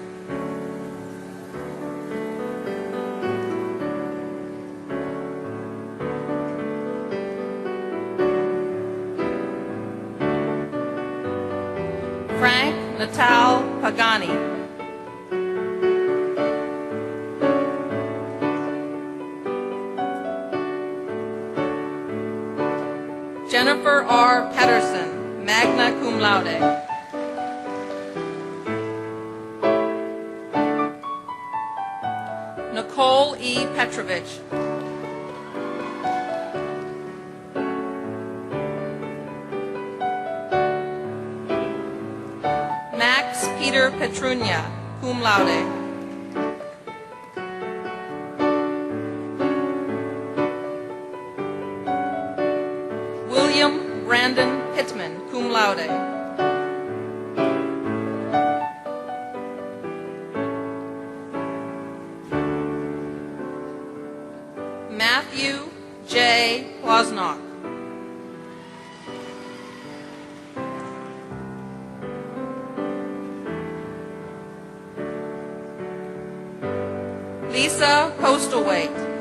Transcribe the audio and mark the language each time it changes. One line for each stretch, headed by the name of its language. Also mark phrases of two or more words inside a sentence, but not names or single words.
English: Frank Natal Pagani. Jennifer R.
Latin: Pedersen, magna cum laude.
English: Nicole E. Petrovich. Max Peter Petrunia,
Latin: cum laude.
English: William Brandon Pittman,
Latin: cum laude.
English: Matthew J. Wozniak. Lisa Postlethwaite.